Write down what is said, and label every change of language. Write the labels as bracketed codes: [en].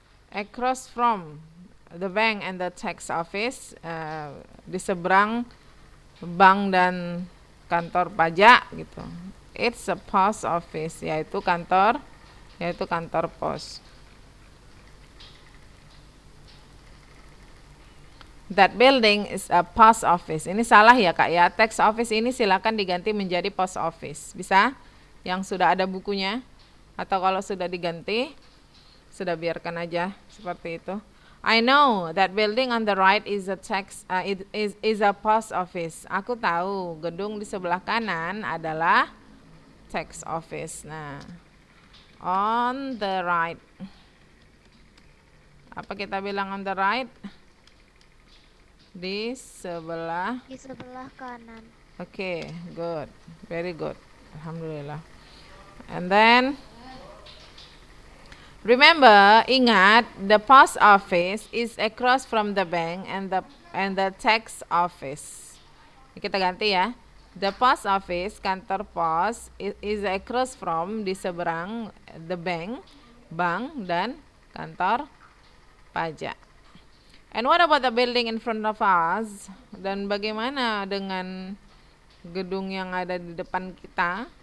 [en] Across from the bank and the tax office, [id] di seberang bank dan kantor pajak gitu. [en] It's a post office, [id] yaitu kantor pos. [en] That building is a post office. [id] Ini salah ya kak ya. Tax office ini silakan diganti menjadi post office. Bisa? Yang sudah ada bukunya. Atau kalau sudah diganti, sudah biarkan aja seperti itu. [en] I know that building on the right is a is a post office. [id] Aku tahu gedung di sebelah kanan adalah tax office. [en] Nah, on the right. [id] Apa kita bilang [en] on the right? [id] Di sebelah. Di sebelah kanan. [en] Okay, good. Very good. Alhamdulillah. And then remember, ingat, the post office is across from the bank and the tax office. [id] Kita ganti ya. [en] The post office, [id] kantor pos, [en] is across from, [id] di seberang [en] the bank, [id] bank dan kantor pajak. [en] And what about the building in front of us? [id] Dan bagaimana dengan gedung yang ada di depan kita?